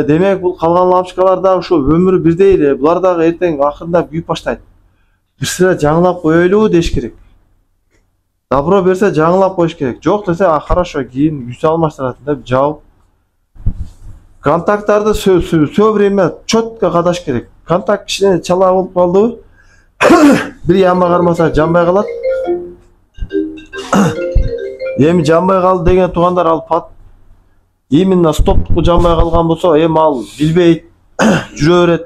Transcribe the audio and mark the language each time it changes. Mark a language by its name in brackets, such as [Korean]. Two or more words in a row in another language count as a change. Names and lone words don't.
[Kyrgyz] Демек бул калган лампочкалар да ошо өмүрү бирдей эле. Булар дагы эртең акырында күйүп баштайт. Бир сыра жаңылап коелу деш керек. Добро берсе жаңылап коюш керек. Жок десе, хорошо, кийин күч алмаштырат деп жабып. Контакттарды [Russian] все время четко [Kyrgyz] кадаш керек. Контакт кичине чала болуп калдыбы? Бир ямба кармаса жанбай калат. Эми жанбай калды деген туугандар, ал именно стоптуку жанбай калган болсо, эми ал билбейт, жүрө берет.